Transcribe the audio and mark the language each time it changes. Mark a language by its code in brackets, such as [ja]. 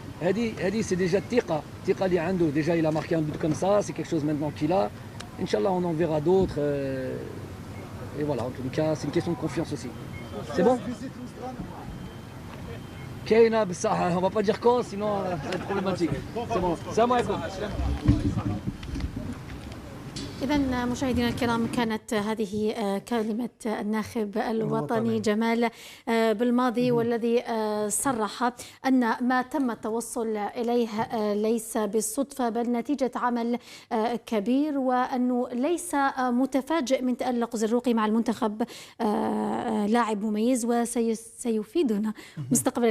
[ar] هذه [fr] c'est déjà [ar] الثقة اللي عنده. [fr] Déjà il a marqué un but comme ça, c'est quelque chose maintenant qu'il a. Inch'Allah on en verra d'autres. Et voilà, en tout cas c'est une question de confiance aussi. C'est bon? [ar] كاينة بصح [fr] on va pas dire quand, sinon ça va être problématique. C'est bon. Salam alaikum. [ar] إذا مشاهدينا الكرام، كانت هذه كلمة الناخب الوطني جمال بالماضي، والذي صرح أن ما تم التوصل إليه ليس بالصدفة بل نتيجة عمل كبير، وأنه ليس متفاجئ من تألق زروقي مع المنتخب، لاعب مميز وسيفيدنا مستقبلا.